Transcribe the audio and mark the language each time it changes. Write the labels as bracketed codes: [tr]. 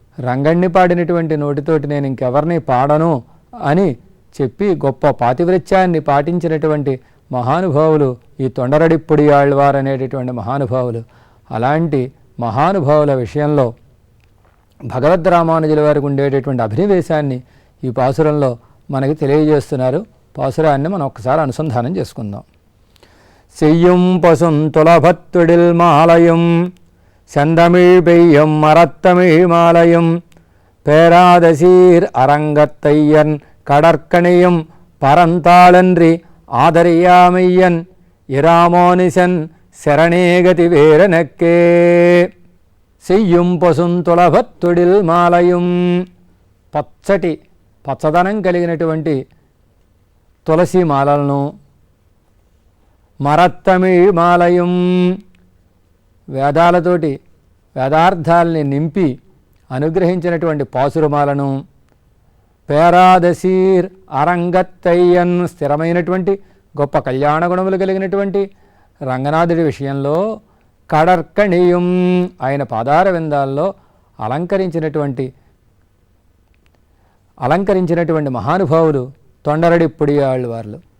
[te] రంగణ్ణి పాడినటువంటి నోటితోటి నేను ఇంకెవరిని పాడను అని చెప్పి గొప్ప పాతివ్రత్యాన్ని పాటించినటువంటి మహానుభావులు ఈ తొండరడిప్పుడియాళ్ళవారు అనేటటువంటి మహానుభావులు. అలాంటి మహానుభావుల విషయంలో భగవద్ రామానుజుల వారికి ఉండేటటువంటి అభినివేశాన్ని ఈ పాసురంలో మనకి తెలియజేస్తున్నారు. పాసురాన్ని మనం ఒక్కసారి అనుసంధానం చేసుకుందాం. [ta] செய்யும் பசும் துலபத்துடில் மாலையும் செந்தமிழ் பெய்யும் மரத்தமிழ் மாலையும் பேராத சீர் அரங்கத்தையன் கடற்கணியும் பரந்தாளன்றி ஆதரியாமையன் இராமானுஷன் [te] శరణేగతి వేరనక్కే. [ta] చెయ్యం పసుంతులభత్తుడిల్ మాలయం, [te] పచ్చటి పచ్చదనం కలిగినటువంటి తులసి మాలలను, [ta] మరత్తమిళ్ మాలయం [te] వేదాలతోటి వేదార్థాలని నింపి అనుగ్రహించినటువంటి పాసురమాలను, [ta] పేరాదశీర్ అరంగత్తయ్యన్ [te] స్థిరమైనటువంటి గొప్ప కళ్యాణ గుణములు కలిగినటువంటి రంగనాథుడి విషయంలో [ta] కడర్కణీయం [te] ఆయన పాదార విందాల్లో అలంకరించినటువంటి మహానుభావులు తొండరడిప్పుడియాళ్ళవార్లు.